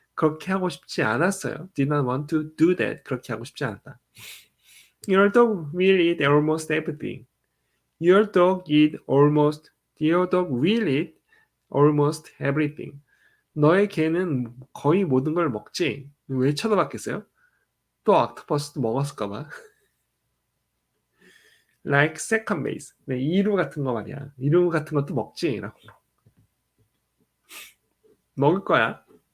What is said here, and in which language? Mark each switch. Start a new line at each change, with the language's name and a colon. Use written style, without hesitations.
Korean: 그렇게 하고 싶지 않았어요.
English: did not want to do that.
Korean: 그렇게 하고 싶지 않았다.
English: Your dog will eat almost everything. Your dog your dog will eat almost everything.
Korean: 너의 개는 거의 모든 걸 먹지. 왜 쳐다봤겠어요? 또 옥토퍼스도 먹었을까봐.
English: Like second base.
Korean: 네, 2루 같은 거 말이야. 2루 같은 것도 먹지. 라고. 먹을 거야.